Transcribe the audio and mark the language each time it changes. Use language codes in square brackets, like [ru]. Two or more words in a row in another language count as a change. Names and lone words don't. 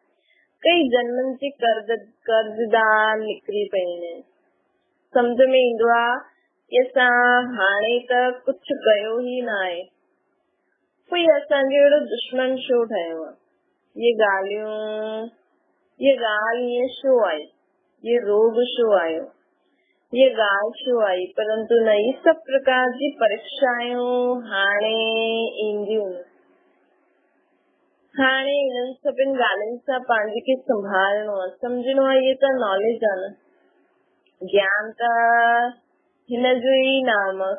[sd] कई जन्मनि जे कर्ज़दार निकिरी पवंदा आहिनि। सम्झ में ईंदो आहे कि असां हाणे त कुझु कयो ई न आहे, कोई असांजो अहिड़ो दुश्मन छो ठहियो आहे, ये ॻाल्हि ईअं छो आई, ये रोग छो आयो, ये ॻाल्हि छो आई। परंतु न, ये सभु प्रकार जी परीक्षायूं हाणे ईंदियूं। हाणे इन्हनि सभिनि ॻाल्हियुनि सां पंहिंजे खे संभालणो आहे, सम्झणो आहे। इहे त नॉलेज आहे न, ज्ञान त हिन जो ई नाम आहे।